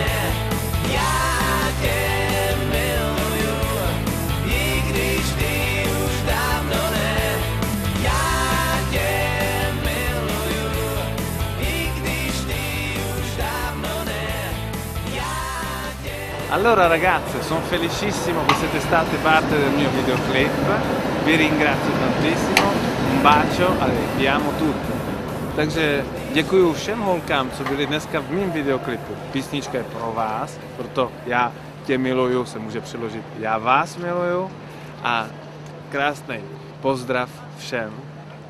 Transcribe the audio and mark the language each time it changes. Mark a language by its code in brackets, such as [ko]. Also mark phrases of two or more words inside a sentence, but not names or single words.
[cs] Já tě miluju, i když ty už dávno ne. Já tě miluju, i když ty už dávno ne. Já tě... [it] Allora ragazze, sono felicissimo che siete state parte del mio videoclip, vi ringrazio tantissimo, un bacio a vi amo tutte. [cs] Takže děkuji všem holkám, co byli dneska v mém videoklipu. Písnička je pro vás, proto já tě miluju se může přeložit já vás miluju a krásný pozdrav všem.